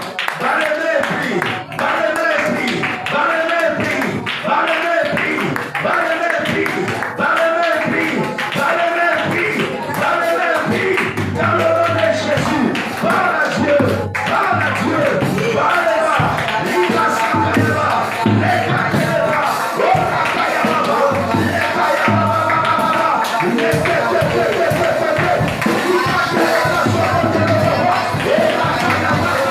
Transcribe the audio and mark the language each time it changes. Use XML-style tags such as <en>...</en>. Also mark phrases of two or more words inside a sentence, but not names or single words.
<fr>Dans les mains, prie. Dans les mains, prie. Dans les mains, prie. Dans les mains, prie. Dans les mains, prie. Dans les mains, prie. Dans les mains, prie. Dans les mains, prie. Dans le nom de Jésus. Parle à Dieu. Parle à Dieu. Parle-moi. Liga Sakayaba. Leka Keleba. Oka Kayaba. Leka Yaba. Leka Keleba. Liga Keleba. Leka Kayaba.</fr>